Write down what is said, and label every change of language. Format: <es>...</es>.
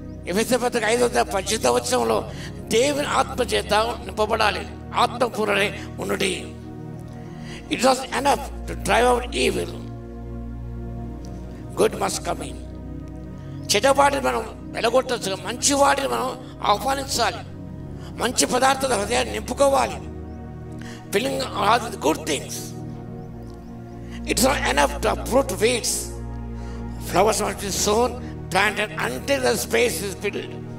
<te>ఎఫెసీ పత్రిక 5వ వచనంలో దేవుని ఆత్మ చేత నింపబడాలి, ఆత్మపూర్ణుడై ఉండుడి.</te> <en>It was enough to drive out evil. Good must come in.</en> <te>చెడ్డవాటిని మనం వెలగొట్టచ్చు, మంచి వాటిని మనం ఆహ్వానించాలి. మంచి పదార్థాల హృదయాన్ని నింపుకోవాలి.</te> <en>Filling all the good things. It's not enough to uproot weeds. Flowers must be sown, planted until the space is filled.</en>